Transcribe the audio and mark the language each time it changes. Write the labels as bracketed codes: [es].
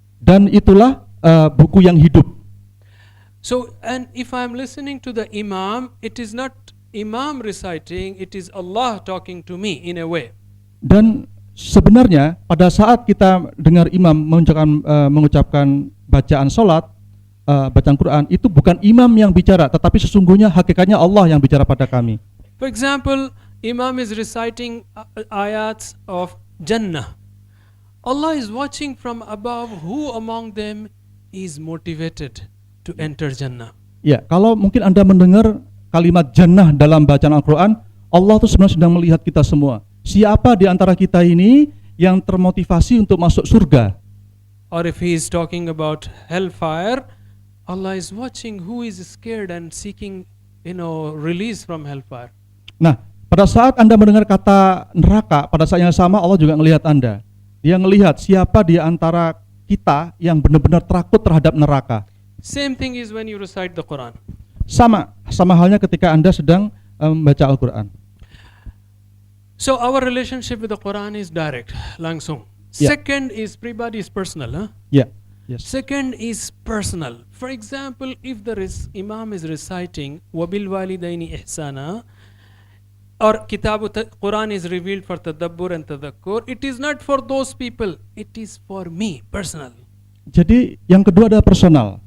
[id] Dan itulah buku yang hidup. [en] So, and if I'm listening to the Imam, it is not Imam reciting, it is Allah talking to me in a way. [id] Dan sebenarnya pada saat kita dengar imam mengucapkan bacaan sholat, bacaan Quran, itu bukan imam yang bicara, tetapi sesungguhnya hakikatnya Allah yang bicara pada kami. [en] For example, Imam is reciting ayats of Jannah. Allah is watching from above who among them is motivated to enter Jannah. [id] Ya, kalau mungkin Anda mendengar kalimat jannah dalam bacaan Al-Quran, Allah itu sebenarnya sedang melihat kita semua. Siapa di antara kita ini yang termotivasi untuk masuk surga? [en] Or if he is talking about hellfire, Allah is watching who is scared and seeking, release from hellfire. [id] Nah, pada saat Anda mendengar kata neraka, pada saat yang sama Allah juga melihat Anda. Dia melihat siapa di antara kita yang benar-benar takut terhadap neraka. [en] Same thing is when you recite the Quran. [id] Sama halnya ketika Anda sedang membaca Al-Quran. [en] So our relationship with the Quran is direct, langsung. Yeah. Second is pribadi, is personal. Huh? Ya, yes. Second is personal. For example, if the Imam is reciting [ar] wabil walidaini ihsana, [en] or Quran is revealed for tadabbur and tadhakkur, it is not for those people, it is for me, personal. [id] Jadi yang kedua adalah personal.